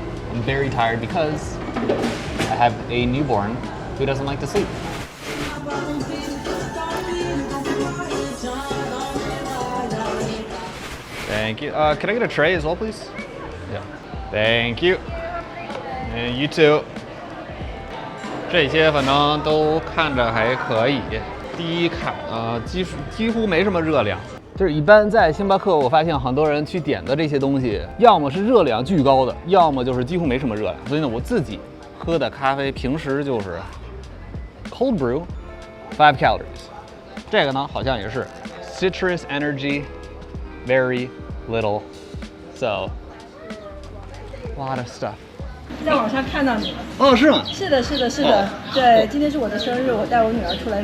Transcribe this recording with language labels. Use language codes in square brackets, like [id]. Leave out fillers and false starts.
[en] I'm very tired because I have a newborn who doesn't like to sleep. Thank you. Can I get a tray as well, please? Yeah. Thank you. And you too. [zh] 这些反正都看着还可以，低卡，几乎没什么热量。就是一般在星巴克，我发现很多人去点的这些东西，要么是热量巨高的，要么就是几乎没什么热量。所以呢，我自己喝的咖啡平时就是 cold brew, 5 calories。 [en] 这个呢，好像也是 citrus energy, very little, so a lot of stuff. [zh] 在网上看到你了。哦，是吗？是的，是的，是的。对，今天是我的生日，我带我女儿出来。